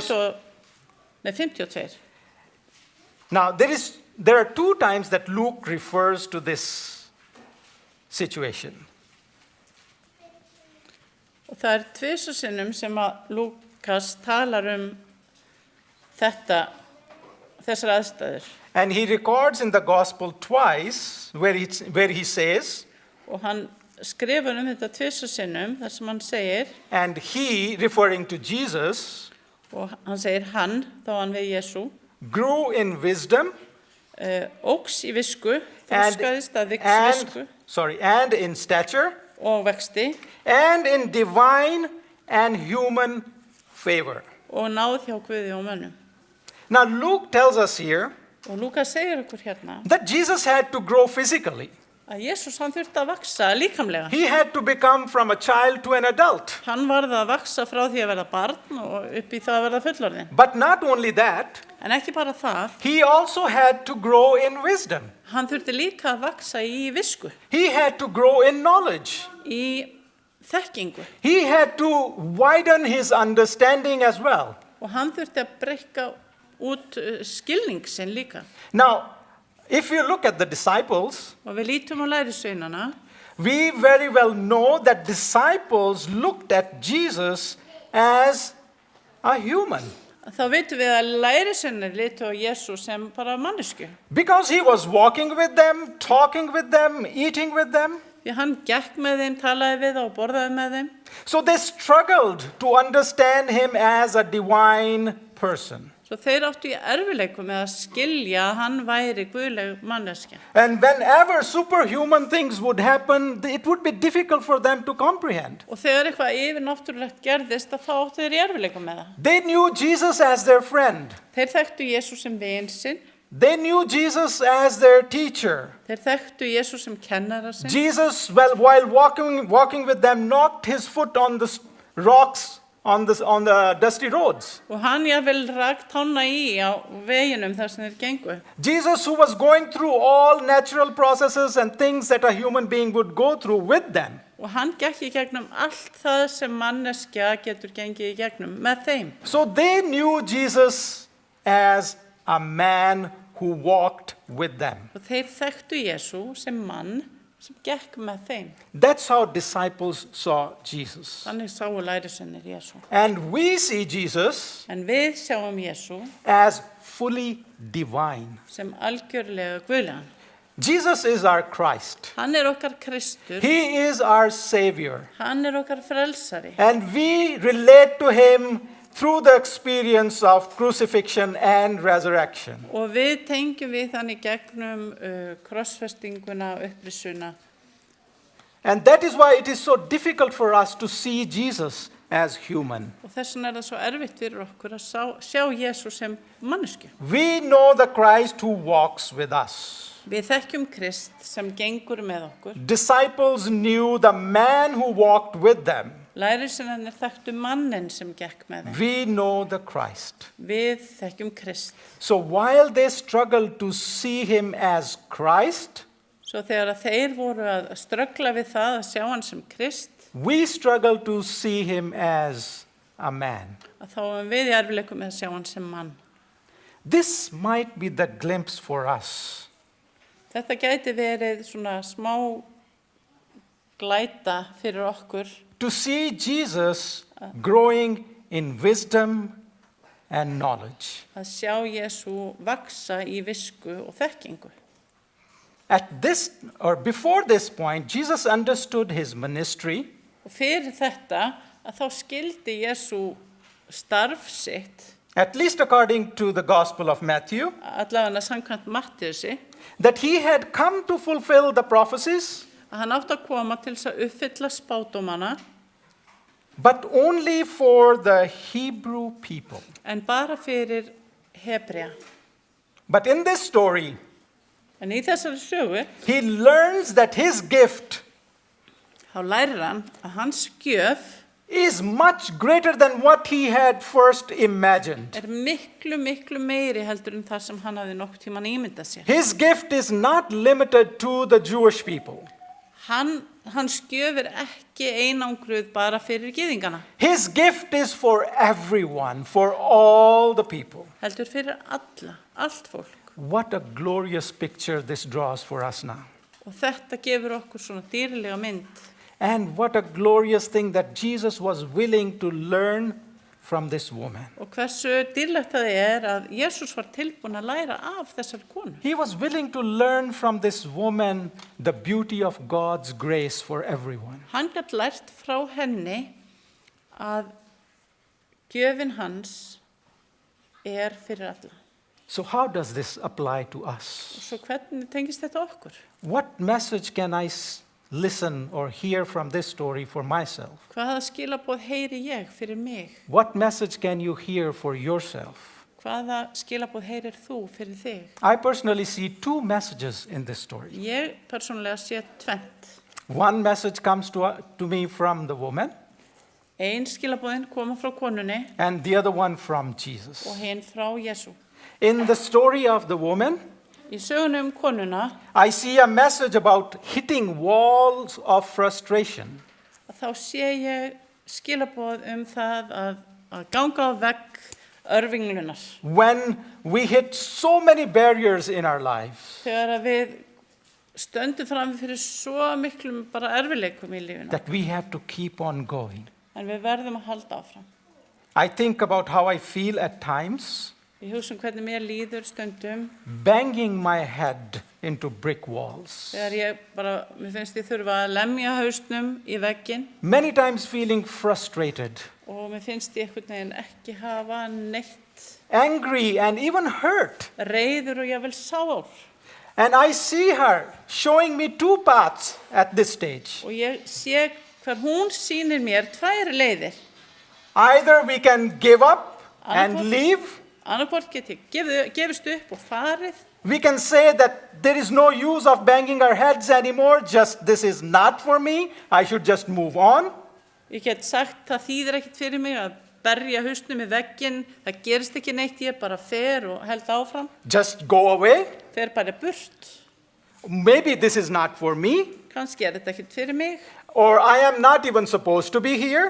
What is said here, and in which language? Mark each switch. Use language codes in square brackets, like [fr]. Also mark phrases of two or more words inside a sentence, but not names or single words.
[en] 52. now, there are two times that Luke refers to this situation. [is] Og það tvisvar sinnum sem að Lúkas talar þessar aðstæður. [en] And he records in the Gospel twice where he says, [is] Og hann skrifar þetta tvisvar sinnum, þar sem hann segir, [en] and he, referring to Jesus, [is] og hann segir hann, þá hann við Jesú, [en] grew in wisdom [is] óx í visku, [en] and, [is] þroskaðist að visku [en] and in stature [is] og vexti [en] and in divine and human favor. [is] og náð hjá Guði og mönnum. [en] Now Luke tells us here [is] Og Lúkas segir okkur hérna [en] that Jesus had to grow physically. [is] að Jesús hann þurfti að vaksa líkamlega. [en] He had to become from a child to an adult. [is] Hann varð að vaksa frá því að verða barn og upp í það að verða fullorðinn. [en] But not only that, [is] En ekki bara það, [en] he also had to grow in wisdom. [is] hann þurfti líka að vaksa í visku, [en] He had to grow in knowledge. [is] í þekkingu. [en] He had to widen his understanding as well. [is] Og hann þurfti að breikka út skilning sinn líka. [en] Now, if you look at the disciples, [is] Og við lítum á lærisveinana, [en] we very well know that disciples looked at Jesus as a human [is] þá vitum við að lærisveinarnir litu á Jesús sem bara mannesku. [en] because he was walking with them, talking with them, eating with them. [is] Því hann gekk með þeim, talaði við þá og borðaði með þeim. [en] So they struggled to understand him as a divine person. [is] Svo þeir áttu í erfileikum með að skilja að hann væri guðleg manneskja. [en] And whenever superhuman things would happen, it would be difficult for them to comprehend. [is] Og þegar eitthvað yfirnáttúrulegt gerðist, þá áttu þeir í erfileikum með það. [en] They knew Jesus as their friend. [is] Þeir þekktu Jesús sem vin sinn, [en] They knew Jesus as their teacher. [is] þeir þekktu Jesús sem kennara sinn. [en] Jesus, well, while walking with them, knocked his foot on the rocks on the dusty roads. [is] Og hann jáfnvel rak tána í á veginum þar sem þeir gengu. [en] Jesus, who was going through all natural processes and things that a human being would go through with them. [is] Og hann gekk í gegnum allt það sem manneskja getur gengið í gegnum með þeim. [en] So they knew Jesus as a man who walked with them. [is] Og þeir þekktu Jesú sem mann sem gekk með þeim. [en] That's how disciples saw Jesus. [is] Þannig sáu lærisveinir Jesú. [en] And we see Jesus [is] En við sjáum Jesú [en] as fully divine. [is] sem algjörlega guðlegan. [en] Jesus is our Christ. [is] Hann okkar Kristur, [en] He is our Savior. [is] hann okkar frelsari. [en] And we relate to him through the experience of crucifixion and resurrection. [is] Og við tengjum við hann í gegnum krossfestinguna og upprisuna. [en] And that is why it is so difficult for us to see Jesus as human. [is] Og þess vegna það svo erfitt fyrir okkur að sjá Jesú sem mannesku. [en] We know the Christ who walks with us. [is] Við þekkjum Krist sem gengur með okkur. [en] Disciples knew the man who walked with them. [is] Lærisveinarnir þekktu manninn sem gekk með þeim. [en] We know the Christ. [is] Við þekkjum Krist. [en] So while they struggled to see him as Christ, [is] Svo þegar að þeir voru að ströggla við það að sjá hann sem Krist, [en] we struggle to see him as a man. [is] að þá erum við í erfileikum með að sjá hann sem mann. [en] This might be the glimpse for us. [is] Þetta gæti verið svona smá glæta fyrir okkur [en] To see Jesus growing in wisdom and knowledge. [is] að sjá Jesú vaksa í visku og þekkingu. [en] At this, or before this point, Jesus understood his ministry. [is] Og fyrir þetta að þá skildi Jesú starf sitt, [en] At least according to the Gospel of Matthew, [is] allavega samkvæmt Matthíusi, [en] that he had come to fulfill the prophecies, [is] að hann átti að koma til þess að uppfylla spádómana, [en] but only for the Hebrew people. [is] en bara fyrir Hebrea. [en] But in this story, [is] En í þessari sögu, [en] he learns that his gift [is] þá lærir hann að hans gjöf [en] is much greater than what he had first imagined. [is] miklu meiri heldur en það sem hann hafði nokkuð tímann ímyndað sér. [en] His gift is not limited to the Jewish people. [is] Hans gjöf ekki einangruð bara fyrir gyðingana, [en] His gift is for everyone, for all the people. [is] heldur fyrir alla, allt fólk. [en] What a glorious picture this draws for us now. [is] Og þetta gefur okkur svona dýrlega mynd. [en] And what a glorious thing that Jesus was willing to learn from this woman. [is] Og hversu dýrlegt það að Jesús var tilbúin að læra af þessar konu. [en] He was willing to learn from this woman the beauty of God's grace for everyone. [is] Hann gat lært frá henni að gjöfin hans fyrir alla. [en] So how does this apply to us? [is] Og svo hvernig tengist þetta okkur? [en] What message can I listen or hear from this story for myself? [is] Hvaða skilaboð heyri ég fyrir mig? [en] What message can you hear for yourself? [is] Hvaða skilaboð heyrir þú fyrir þig? [en] I personally see two messages in this story. [is] Ég persónulega sé tvennt. [en] One message comes to me from the woman, [is] Ein skilaboðin koma frá konunni [en] and the other one from Jesus. [is] og hinn frá Jesú. [en] In the story of the woman, [is] Í sögunum konuna [en] I see a message about hitting walls of frustration. [is] þá sé ég skilaboð það að ganga á vegg örvinglunar. [en] When we hit so many barriers in our lives [is] Þegar að við stöndum fram fyrir svo miklum bara erfileikum í lífinu. [en] that we have to keep on going. [is] En við verðum að halda áfram. [en] I think about how I feel at times, [is] Ég hugsa hvernig mér líður stundum [en] banging my head into brick walls. [is] þegar mér finnst ég þurfa að lemja hausnum í vegginn [en] Many times feeling frustrated, [is] og mér finnst ég einhvern veginn ekki hafa neitt [en] angry, and even hurt. [is] reiður og jafnvel sár. [en] And I see her showing me two paths at this stage. [is] Og ég sé hver hún sýnir mér tvær leiðir. [en] Either we can give up and [is] Annarkvort- [en] leave. [is] Annarkvort get ég gefist upp og farið. [en] We can say that there is no use of banging our heads anymore, just this is not for me, I should just move on. [is] Ég get sagt það þýðir ekkert fyrir mig að berja hausnum í vegginn, það gerist ekki neitt, ég bara fer og held áfram, [en] Just go away. [is] fer bara burt. [en] Maybe this is not for me, [is] Kannski þetta ekkert fyrir mig, [en] or I am not even supposed to be here.